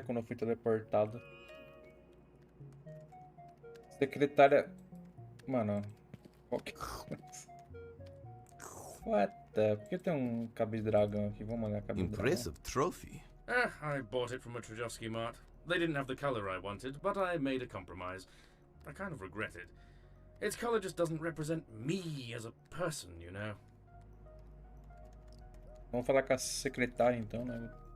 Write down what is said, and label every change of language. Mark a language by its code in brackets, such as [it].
[pt] Quando eu fui teleportado. Secretária. Mano. Qualquer coisa. [en] What the? [pt] Por que tem um cabeça de dragão aqui? Vamos olhar a cabeça de dragão. [en] Impressive trophy. I bought it from a Trajovsky mart. They didn't have the color I wanted, but I made a compromise. I kind of regret it. Its color just doesn't represent me as a person, you know. [pt] Vamos falar com a secretária então, né?